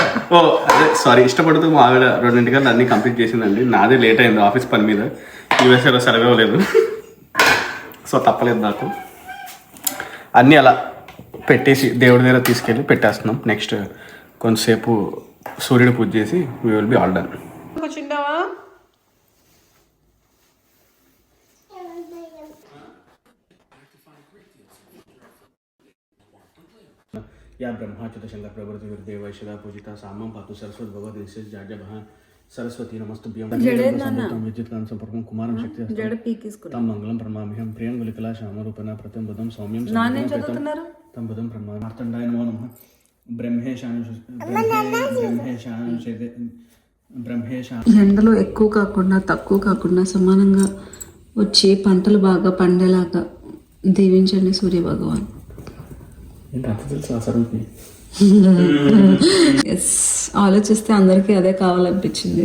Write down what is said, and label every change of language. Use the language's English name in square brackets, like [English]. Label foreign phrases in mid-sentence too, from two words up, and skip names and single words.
[Telugu] ఓ అదే సారీ, ఇష్టపడుతూ మా ఆవిడ 2ంటికల్లా అన్నీ కంప్లీట్ చేసిందండి. నాదే లేట్ అయింది ఆఫీస్ పని మీద, యూఎస్ఏలో సెలవు ఇవ్వలేదు. సో తప్పలేదు నాకు. అన్నీ అలా పెట్టేసి దేవుడి దగ్గర తీసుకెళ్ళి పెట్టేస్తున్నాం. నెక్స్ట్ కొంతసేపు సూర్యుడు పూజ చేసి [English] we will be all done. [Telugu] కూర్చుంటావా? [Sanskrit] या ब्रह्माच्युत शंकर प्रभृति देव सदा पूजिता सामं पातु सरस्वती भगवती निश्चय जाड्यभः सरस्वती नमस्तुभ्यं विद्युत्कांत संपर्कं कुमारं शक्ति तम मंगलम प्रमाम्यहं प्रियंगुलिकला श्यामरूपना प्रथम बुधं सौम्यं तम बुधं प्रमाण मार्तंडाय नमो नमः [Telugu] ఎండలు ఎక్కువ కాకుండా తక్కువ కాకుండా సమానంగా వచ్చి పంటలు బాగా పండేలాగా దీవించండి సూర్య భగవాన్. ఎస్, ఆలోచిస్తే అందరికీ అదే కావాలనిపించింది.